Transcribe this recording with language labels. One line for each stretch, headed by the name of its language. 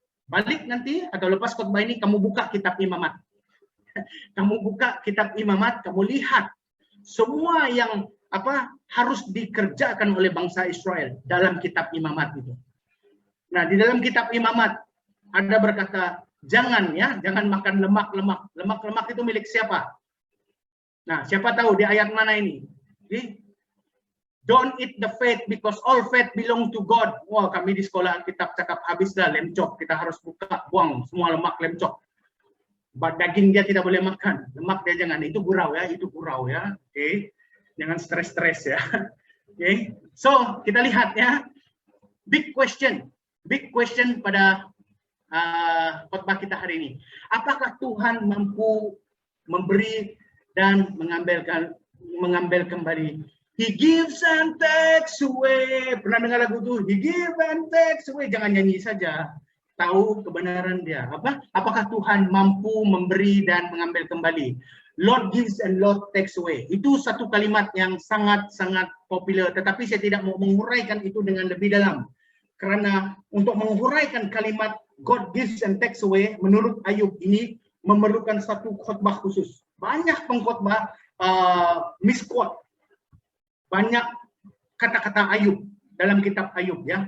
Malay: Balik nanti atau lepas khotbah ini kamu buka kitab Imamat. Kamu buka kitab Imamat, kamu lihat semua yang harus dikerjakan oleh bangsa Israel dalam kitab Imamat itu. Nah, di dalam kitab Imamat ada berkata, jangan makan lemak-lemak. Lemak-lemak itu milik siapa? Nah, siapa tahu di ayat mana ini?
English: Don't eat the fat because all fat belong to God.
Malay: Wah, kami di sekolah kitab cakap habis dah lemcok. Kita harus buang semua lemak lemcok. Daging dia tidak boleh makan. Lemak dia jangan. Itu gurau ya. Oke. Jangan stres-stres ya. Oke. So, kita lihat ya.
English: Big question
Malay: pada khotbah kita hari ini. Apakah Tuhan mampu memberi dan mengambil kembali?
English: He gives and takes away.
Malay: Pernah dengar lagu itu?
English: He gives and takes away.
Malay: Jangan nyanyi saja. Tahu kebenaran dia. Apakah Tuhan mampu memberi dan mengambil kembali?
English: Lord gives and Lord takes away.
Malay: Itu satu kalimat yang sangat-sangat populer. Tetapi saya tidak mau menguraikan itu dengan lebih dalam. Karena untuk menguraikan kalimat
English: God gives and takes away,
Malay: menurut Ayub ini memerlukan satu khotbah khusus. Banyak pengkhotbah misquote. Banyak kata-kata Ayub dalam kitab Ayub ya.